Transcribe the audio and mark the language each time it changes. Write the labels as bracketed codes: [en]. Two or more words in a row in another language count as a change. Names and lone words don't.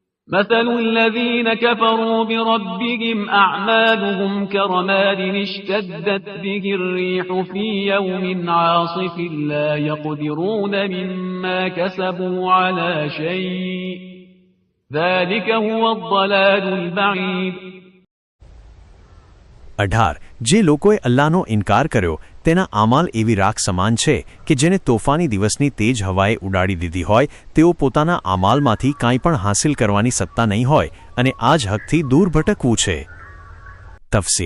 [ar] مثل الذين كفروا بربهم أعمالهم كرماد اشتدت به الريح في يوم عاصف لا يقدرون مما كسبوا على شيء ذلك هو الضلال البعيد. 18. [gu] જે લોકોએ અલ્લાહનો ઇનકાર કર્યો તેના આમાલ એવી રાખ સમાન છે કે જેને તોફાની દિવસની તેજ હવાએ ઉડાડી દીધી હોય. તેઓ પોતાના આમાલમાંથી કાંઈ પણ હાંસિલ કરવાની સત્તા નહીં હોય અને આ જ હકથી દૂર ભટકવું છે. તફસીર.